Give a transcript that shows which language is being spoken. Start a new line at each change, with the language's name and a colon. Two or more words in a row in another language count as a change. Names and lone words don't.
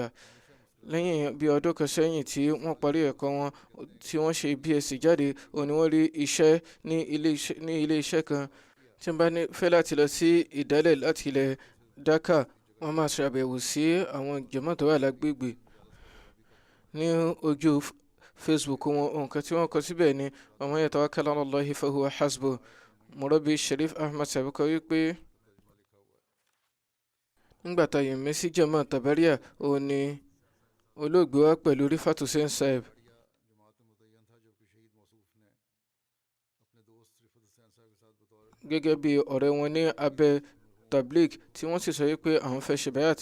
Yoruba: lẹ́yìn bí ọdún kan sẹ́yìn tí wọ́n parí ẹ̀kọ́ wọn, tí wọ́n ṣe BSc jáde, òní wọ́n rí iṣẹ́ ní ilé iṣẹ́ kan. tí wọ́n bá fẹ́ láti lọ sí ìdálẹ̀ láti ilẹ̀ Dhaka, wọ́n máa ṣàbẹ̀wò sí àwọn jàmáà tó wà lágbègbè. ní ojú Facebook wọn, nǹkan tí wọ́n kọ síbẹ̀ ni
Arabic: ومن يتوكل على الله فهو حسبه.
Yoruba: Murabi Sharif Ahmad Saib kọ wípé nígbà tá yẹn mẹ́sì jàmáà Tabariya, òun ni olóògbé wa pẹ̀lú Rifat Hussain Saib. gẹ́gẹ́ bí ọ̀rẹ́ wọn ní abẹ́ tabligh, tí wọ́n sì sọ wípé àwọn fẹ́ ṣe bayat.